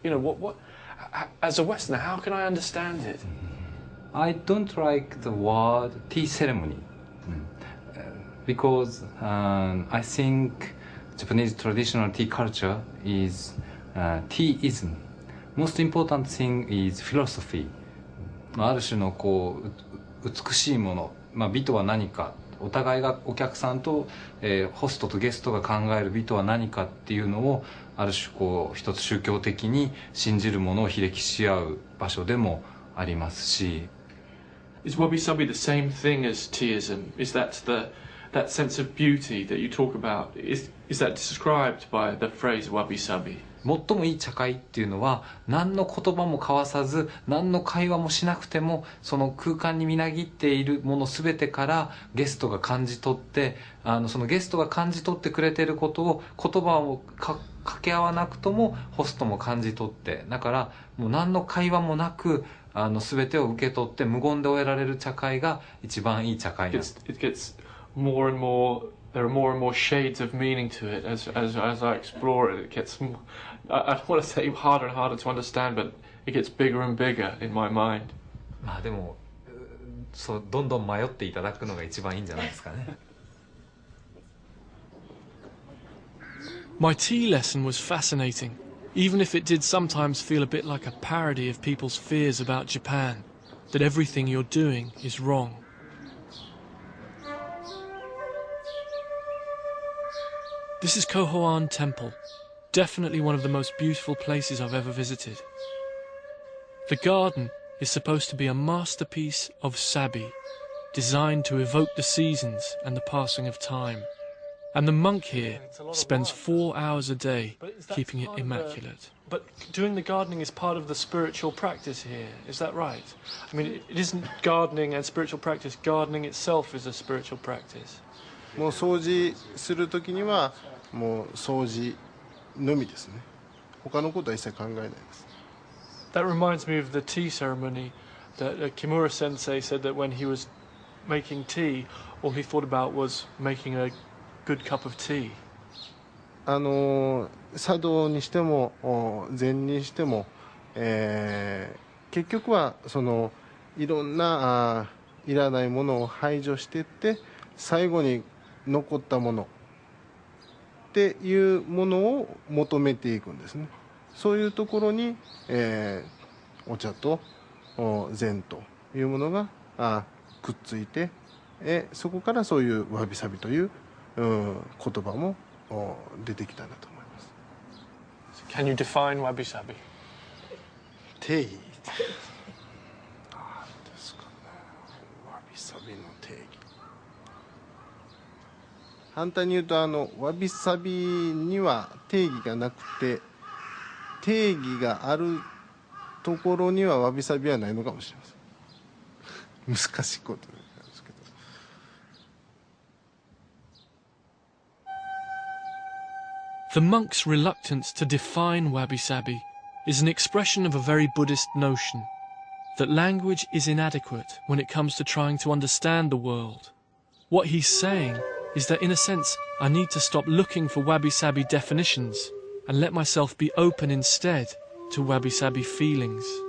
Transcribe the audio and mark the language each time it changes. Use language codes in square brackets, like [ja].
[en] You know, what as a Westerner, how can I understand it? I don't like the word tea ceremony because I think Japanese traditional tea culture is teaism. Most important thing is philosophy. [ja] ある種のこう美しいもの、美とは何か、お互いがお客さんと、ホストとゲストが考える美とは何かっていうのをある種こう一つ宗教的に信じるものをひれきし合う場所でもありますし。 [en] Is Wabi Sabi the same thing as teaism? Is that that sense of beauty that you talk about, is that described by the phrase Wabi Sabi? [ja] 最もいい茶会っていうのは何の言葉も交わさず何の会話もしなくてもその空間にみなぎっているもの全てからゲストが感じ取ってそのゲストが感じ取ってくれていることを言葉を掛け合わなくともホストも感じ取ってだからもう何の会話もなく全てを受け取って無言で終えられる茶会が一番いい茶会なんです。 [en] It gets more and more. There are more and more shades of meaning to it as I explore it. It gets, I don't want to say harder and harder to understand, but it gets bigger and bigger in my mind. [ja] まあでもそうどんどん迷っていただくのが一番いいんじゃないですかね。 [en] My tea lesson was fascinating, even if it did sometimes feel a bit like a parody of people's fears about Japan, that everything you're doing is wrong. This is Zen Temple, definitely one of the most beautiful places I've ever visited. The garden is supposed to be a masterpiece of Sabi, designed to evoke the seasons and the passing of time. And the monk here spends 4 hours a day keeping it immaculate. But doing the gardening is part of the spiritual practice here, is that right? I mean, it isn't gardening and spiritual practice, gardening itself is a spiritual practice. [ja] もう掃除するときにはもう掃除のみですね。他のことは一切考えないです。 [en] That reminds me of the tea ceremony that Kimura sensei said that when he was making tea, all he thought about was making a good cup of tea. [ja] 茶道にしても禅にしても、結局はそのいろんないらないものを排除していって最後に残ったものっていうものを求めていくんですね。そういうところに、お茶と禅というものがくっついて、そこからそういうわびさびという、言葉も出てきたんだと思います。 [en] Can you define Wabi Sabi? [ja] 定義ですかね。わびさびの定義。反対に言うとわびさびには定義がなくて定義があるところにはわびさびはないのかもしれません。難しいことなんですけど。 [en] The monk's reluctance to define Wabi Sabi is an expression of a very Buddhist notion that language is inadequate when it comes to trying to understand the world. What he's saying is that in a sense I need to stop looking for Wabi Sabi definitions and let myself be open instead to Wabi Sabi feelings.